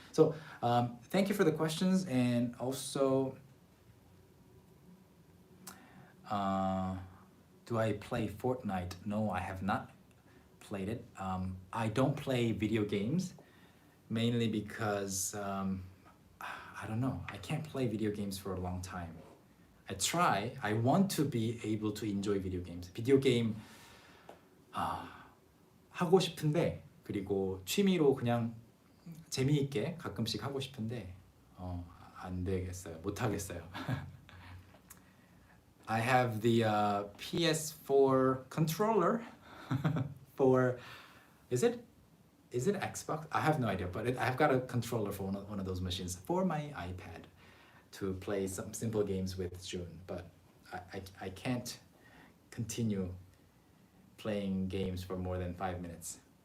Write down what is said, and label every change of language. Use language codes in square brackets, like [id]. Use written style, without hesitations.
[en] So thank you for the questions, and also do I play Fortnite? No, I have not played it. I don't play video games mainly because I don't know, I can't play video games for a long time. I want to be able to enjoy video games. [ko] 비디오 게임 하고 싶은데, 그리고 취미로 그냥 재미있게 가끔씩 하고 싶은데 안 되겠어요. 못 하겠어요. [en] I have the PS4 controller for, is it Xbox? I have no idea, but I've got a controller for one of those machines for my iPad to play some simple games with June, but I can't continue playing games for more than 5 minutes.